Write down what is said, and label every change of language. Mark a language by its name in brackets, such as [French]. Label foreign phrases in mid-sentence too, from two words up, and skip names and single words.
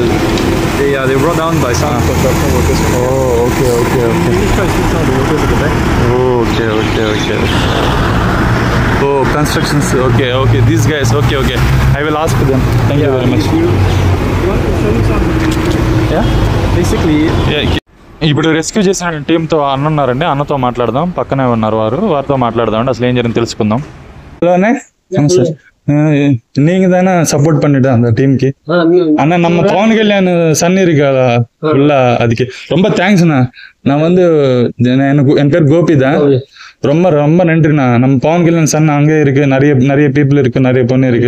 [English] they were brought down by some construction workers. Oh, okay. We tried to see some of the workers at the back. Oh, okay. Oh, constructions. Okay. These guys. Okay. I will ask them. Thank you very much. You want to show you some? Yeah. Basically. Yeah. [Telugu] ఇప్పుడు రెస్క్యూ చేసిన టీంతో అన్న ఉన్నారండి. అన్నతో మాట్లాడదాం. పక్కనే ఉన్నారు వారితో మాట్లాడదాం అండి. అసలు ఏం జరిగింది తెలుసుకుందాం. [Tamil] ஹலோண்ணே, சார், நீங்க தானே சப்போர்ட் பண்ணிட்டு அந்த டீமுக்கு? அண்ணா, நம்ம பவன் கல்யாண் சன் இருக்கால உள்ள, அதுக்கு ரொம்ப தேங்க்ஸ்ண்ணா. நான் எனக்கு என் பேர் கோபி தான். ரொம்ப ரொம்ப நன்றிண்ணா. நம்ம பவன் கல்யாண் சன் அங்கே இருக்கு, நிறைய பீப்புள் இருக்கு, நிறைய பொண்ணு இருக்கு.